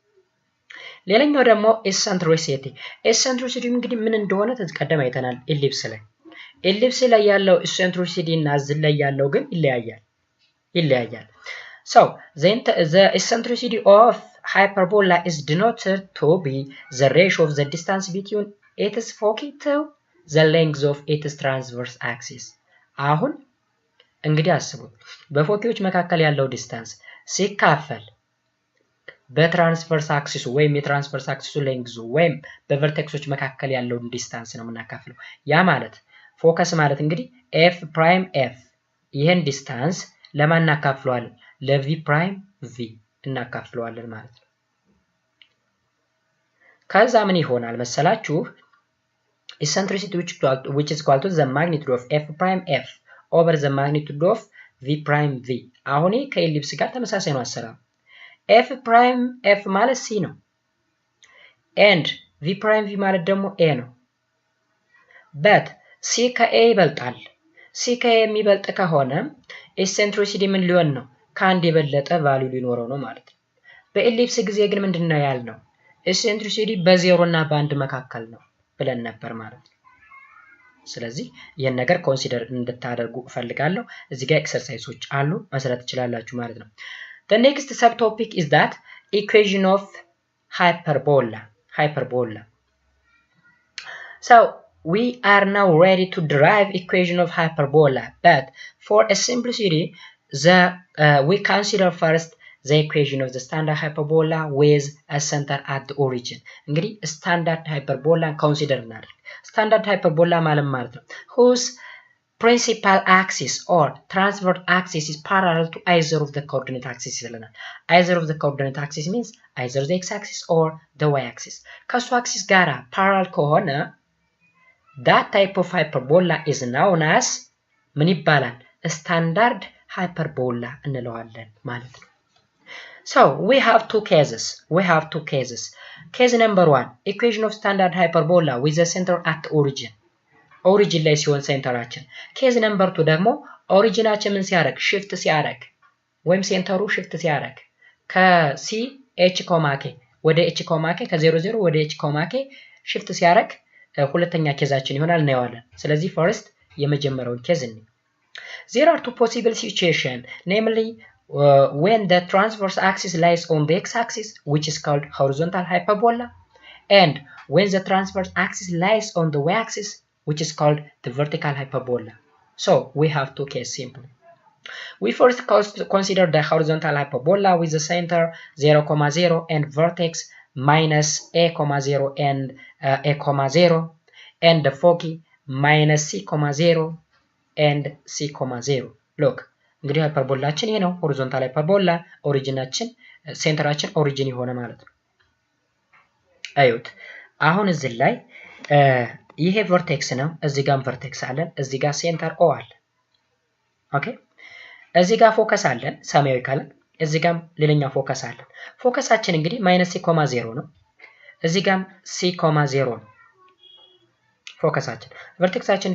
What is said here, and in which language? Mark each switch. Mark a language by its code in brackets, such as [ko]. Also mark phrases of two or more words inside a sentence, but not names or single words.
[am] ሌላኛው ደግሞ ኤሰንትሪሲቲ እንግዲህ ምን እንደሆነ ተቀደም አይተናል። ኢሊፕስ ላይ ያለው ኤሰንትሪሲቲ እና እዚህ ላይ ያለው ግን ይለያያል። [en] So the eccentricity of hyperbola is denoted to be the ratio of the distance between its foci to the length of its transverse axis. [am] አሁን እንግዲህ አስቡት በፎኪዎች መካከል ያለው ዲስታንስ ሲካፈል በትራንስቨርስ አክሲሱ ወይም [en] transverse axis length [am] ወይም በቨርቴክሶች መካከል ያለው ዲስታንስ ነው የምናካፍለው። ያ ማለት ፎከስ ማለት እንግዲህ [en] f prime f [am] ይሄን ዲስታንስ ለማን እናካፍለዋለን? ለ [en] v prime v [am] እናካፍለዋለን ማለት ነው። ከዛ ምን ይሆናል መሰላችሁ? [en] eccentricity which is equal to the magnitude of f prime f over the magnitude of v prime v. [am] አሁን ከኢሊፕስ ጋር ተመሳሳይ ነው አሰራሩ። [en] f prime f [am] ማለት c ነው and [en] v prime v [am] ማለት ደግሞ a ነው። but c ከa ይበልጣል። c ከa የሚበልጥ ከሆነ eccentricity ምን ሊሆን ነው? ከአንድ የበለጠ ቫልዩ ሊኖረው ነው ማለት ነው። በኢሊፕስ ጊዜ ግን ምንድነው ያልነው? eccentricity በ0 እና በ1 መካከል ነው ብለን ነበር ማለት ነው። ስለዚህ ይሄን ነገር ኮንሲደር እንድታደርጉ ፈልጋለሁ። እዚህ ጋር ኤክሰርሳይሶች አሉ መስራት ትችላላችሁ ማለት ነው። [en] The next subtopic is that equation of hyperbola. So we are now ready to derive equation of hyperbola, but for a simplicity we consider first the equation of the standard hyperbola with a center at the origin. እንግዲህ standard hyperbola consider እናድርግ። standard hyperbola [am] ማለት ነው [en] whose principal axis or transverse axis is parallel to either of the coordinate axis [am] ይለናል። [en] either of the coordinate axis means either the x-axis or the y-axis. [am] ከሱ አክሲስ ጋራ [en] parallel ከሆነ that type of hyperbola is known as [am] ምን ይባላል? [en] standard hyperbola [am] እንለዋለን ማለት ነው። [en] So we have two cases. Case number 1, equation of standard hyperbola with the center at origin. [am] origin ላይ ሲሆን ሴንተራችን። [en] case number 2 [am] ደግሞ ኦሪጂናችን ምን ሲያደርግ ሽፍት ሲያደርግ ወይም ሴንተሩ ሽፍት ሲያደርግ ከሲ ኤች ኮማ ኬ ወደ ኤች ኮማ ኬ ከ00 ወደ ኤች ኮማ ኬ ሽፍት ሲያደርግ ሁለተኛ ኬዛችን ይሆናል እናየዋለን። ስለዚህ ፈርስት የመጀመሪያውን ኬዝ እንይ። [en] There are two possible situations, namely when the transverse axis lies on the x-axis, which is called horizontal hyperbola, and when the transverse axis lies on the y-axis, which is called the vertical hyperbola. So we have two cases simply. We first consider the horizontal hyperbola with the center 0, 0 and vertex minus a, 0 and a, 0 and the foci minus c, 0 and c, 0. Look, [am] እንግዲህ ሃይፐርቦላችን ይሄ ነው። ሆሪዞንታል ሃይፐርቦላ ኦሪጂናችን ሴንተራችን ኦሪጂን የሆነ ማለት ነው። አዩት። አሁን እዚህ ላይ ይሄ ቨርቴክስ ነው። እዚህ ጋር ቨርቴክስ አለን። እዚህ ጋር ሴንተር ኦ አለ። ኦኬ። እዚህ ጋር ፎከስ አለን ሰማያዊ ካለን፣ እዚህ ጋር ሌላኛው ፎከስ አለን። ፎከሳችን እንግዲህ -c, 0 ነው። እዚህ ጋር c, 0 ነው ፎከሳችን። ቨርቴክሳችን